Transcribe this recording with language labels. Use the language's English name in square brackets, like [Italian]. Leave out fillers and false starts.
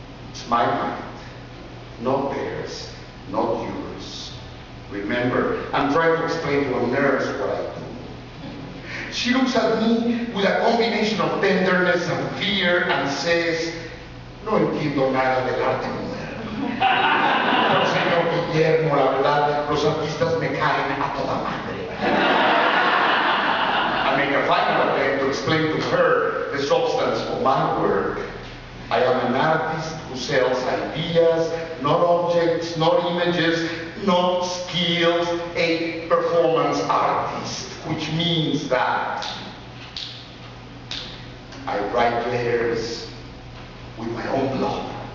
[English] It's my mind, not theirs, not yours. Remember, I'm trying to explain to a nurse what I do. She looks at me with a combination of tenderness and fear and says, [Spanish] "No entiendo nada del arte moderno. Pero señor Guillermo, la verdad, los artistas me caen a toda madre." [English] I make a final attempt to explain to her the substance of my work. I am an artist who sells ideas, not objects, not images, not skills, a performance artist, which means that I write letters with my own blood.